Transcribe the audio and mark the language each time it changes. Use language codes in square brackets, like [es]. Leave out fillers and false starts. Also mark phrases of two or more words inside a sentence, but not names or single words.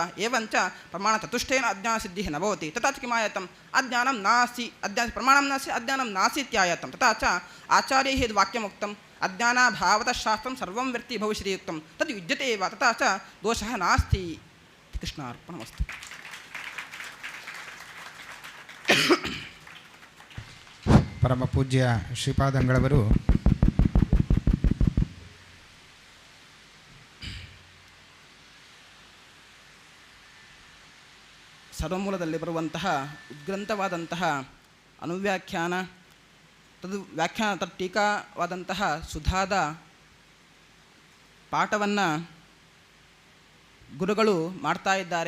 [sa] एवञ्च प्रमाणचतुष्टयेन अज्ञानसिद्धिः न भवति। तथा च किमायतम् अज्ञानं नास्ति, प्रमाणं नास्ति, अज्ञानं नास्ति इत्यायतं। तथा च आचार्यैः यद् वाक्यमुक्तम् अज्ञानाभावतः शास्त्रं सर्वं व्यक्ति भविष्यति उक्तं तद् युज्यते एव। तथा च दोषः नास्ति। कृष्णार्पणमस्तु। [kn] ಪರಮ ಪೂಜ್ಯ ಶ್ರೀಪಾದಂಗಳವರು ಸರ್ವಮೂಲದಲ್ಲಿ ಬರುವಂತಹ ಉದ್ಗ್ರಂಥವಾದಂತಹ ಅನುವ್ಯಾಖ್ಯಾನ ಟೀಕಾವಾದಂತಹ ಸುಧಾದ ಪಾಠವನ್ನು ಗುರುಗಳು ಮಾಡ್ತಾ ಇದ್ದಾರೆ.